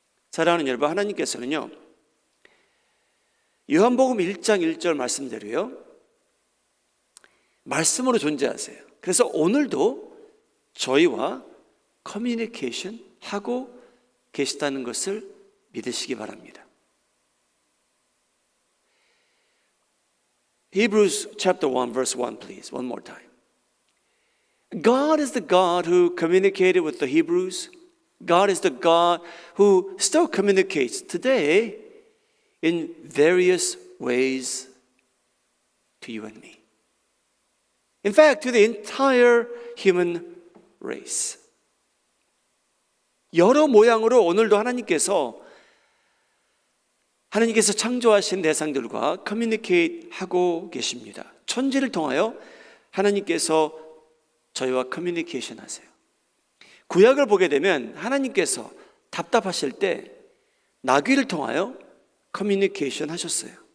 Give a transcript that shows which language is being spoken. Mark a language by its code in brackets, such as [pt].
[ko] 사랑하는 여러분, 하나님께서는요, 요한복음 1장 1절 말씀대로요, 말씀으로 존재하세요. 그래서 오늘도 저희와 커뮤니케이션 하고 계시다는 것을 믿으시기 바랍니다. [en] Hebrews chapter 1 verse 1 please, one more time. God is the God who communicated with the Hebrews God is the God who still communicates today in various ways to you and me. In fact, to the entire human race. [ko] 여러 모양으로 오늘도 하나님께서 창조하신 대상들과 커뮤니케이트 하고 계십니다. 천지를 통하여 하나님께서 저희와 커뮤니케이션 하세요. 구약을 보게 되면 하나님께서 답답하실 때 나귀를 통하여 커뮤니케이션 하셨어요.